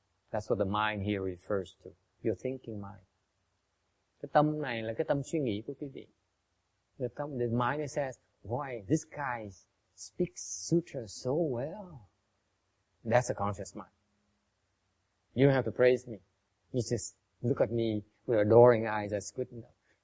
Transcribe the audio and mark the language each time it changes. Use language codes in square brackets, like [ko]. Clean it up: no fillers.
[en] That's what the mind here refers to. Your thinking mind. [vi] Cái tâm này là cái tâm suy nghĩ của quý vị. [en] The mind says, why, this guy speaks sutra so well. That's a conscious mind. You don't have to praise me. You just look at me with adoring eyes. That's good enough.